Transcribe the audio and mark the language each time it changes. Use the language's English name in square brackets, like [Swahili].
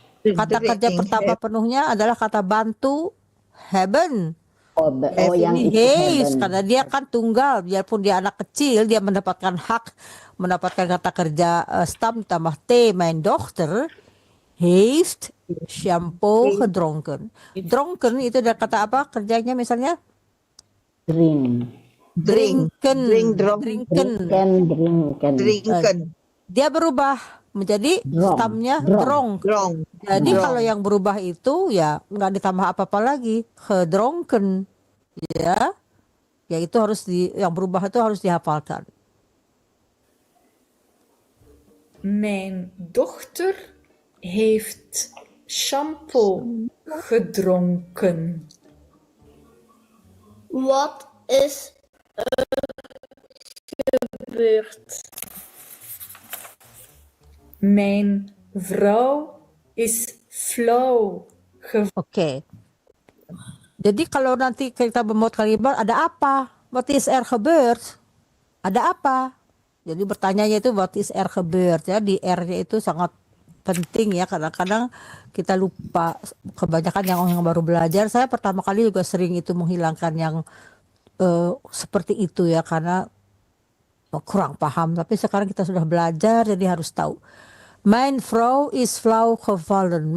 [Indonesian] Kata kerja pertama penuhnya adalah kata bantu, hebben. Oh, yang itu Yes, [Dutch] hebben. [Indonesian] karena dia kan tunggal, biarpun dia anak kecil, dia mendapatkan hak mendapatkan kata kerja stam ditambah T. [Dutch] Mijn dochter heeft shampoo gedronken. [Indonesian] Dronken itu dari kata apa kerjanya misalnya? [Dutch] Drink. Drinken. Drinken. [Indonesian] Dia berubah menjadi stamnya dronk. Jadi kalau yang berubah itu ya nggak ditambah apa-apa lagi, gedronken, ya itu harus yang berubah itu harus dihafalkan. [Dutch] Mijn dochter heeft shampoo gedronken. Wat is er gebeurd? Mijn vrouw is flauw gevallen. [Indonesian] Oke. Jadi kalau nanti kita membuat kalimat ada apa? [Dutch] What is er gebeurd? [Indonesian] Ada apa? Jadi bertanyanya itu [Dutch] what is er gebeurd [Indonesian] ya. Di R-nya itu sangat penting ya. Kadang-kadang kita lupa. Kebanyakan yang baru belajar. Saya pertama kali juga sering itu menghilangkan yang seperti itu ya. Karena kurang paham. Tapi sekarang kita sudah belajar jadi harus tahu. [Dutch] Mijn vrouw is flauw gevallen.